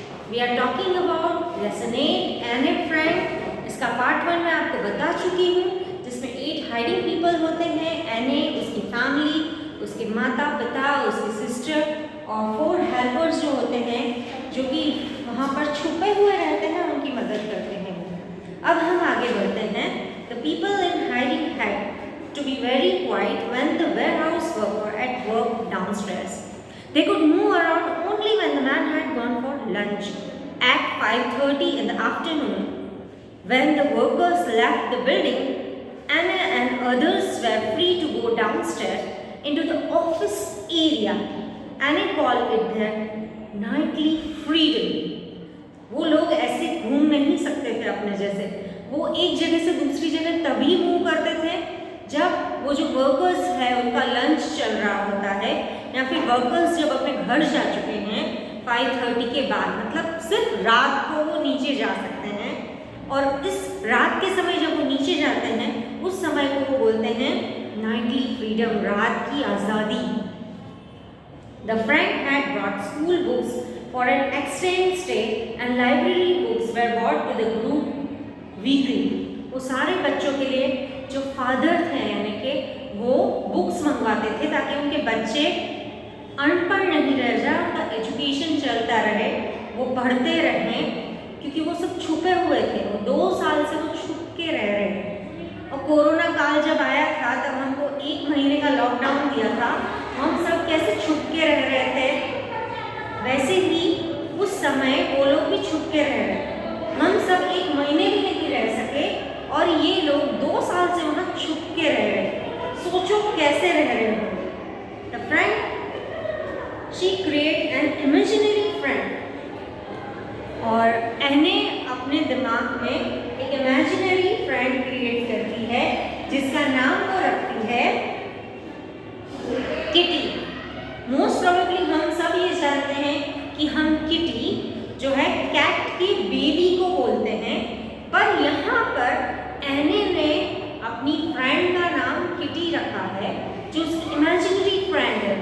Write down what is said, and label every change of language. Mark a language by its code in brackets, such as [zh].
[en] We are talking about lesson 8 Anne Frank. [hi] इसका part 1 मैं आपको बता चुकी हूँ, जिसमें 8 हाइडिंग पीपल होते हैं। एने, उसकी फैमिली, उसके माता पिता, उसकी सिस्टर और 4 हेल्पर्स जो होते हैं, जो कि वहाँ पर छुपे हुए रहते हैं, उनकी मदद करते हैं। अब हम आगे बढ़ते हैं। [en] The people in hiding had to be very quiet when the warehouse worker at work downstairs. They could move around only when the man had gone for lunch at 5:30 in the afternoon. When the workers left the building, Anna and others were free to go downstairs into the office area. Anna called it their nightly freedom. [hi] वो लोग ऐसे घूम नहीं सकते थे अपने जैसे। वो एक जगह से दूसरी जगह तभी मूव करते थे जब वो जो वर्कर्स है उनका लंच चल रहा होता है, या फिर वर्कर्स जब अपने घर जा चुके हैं 5:30 के बाद, मतलब सिर्फ रात को वो नीचे जा सकते हैं। और इस रात के समय जब वो नीचे जाते हैं, उस समय को वो बोलते हैं नाइटली फ्रीडम, रात की आज़ादी। [en] The Frank had brought school books for an extended stay and library books were brought to the group weekly. [hi] वो सारे बच्चों के लिए जो फादर थे यानी कि वो बुक्स मंगवाते थे ताकि उनके बच्चे अनपढ़ नहीं रह जाए, उनका एजुकेशन चलता रहे, वो पढ़ते रहें, क्योंकि वो सब छुपे हुए थे। वो 2 साल से वो छुप के रह रहे हैं। और कोरोना काल जब आया था तब हमको 1 महीने का लॉकडाउन दिया था। हम सब कैसे छुप के रह रहे थे, वैसे ही उस समय वो लोग भी छुप के रह रहे थे। हम सब 1 महीने भी नहीं रह सके और ये लोग 2 साल से वहाँ छुप के रह रहे हैं। सोचो कैसे रह रहे हो। [en] The friend, she create an imaginary friend. [hi] और एने अपने दिमाग में एक इमेजिनरी फ्रेंड क्रिएट करती है, जिसका नाम वो रखती है किटी। मोस्ट प्रोबेबली हम सब ये जानते हैं कि हम किटी जो है कैट की बेबी को बोलते हैं, पर यहाँ पर एने ने अपनी फ्रेंड का नाम किटी रखा है, जो उसकी इमेजिनरी फ्रेंड है।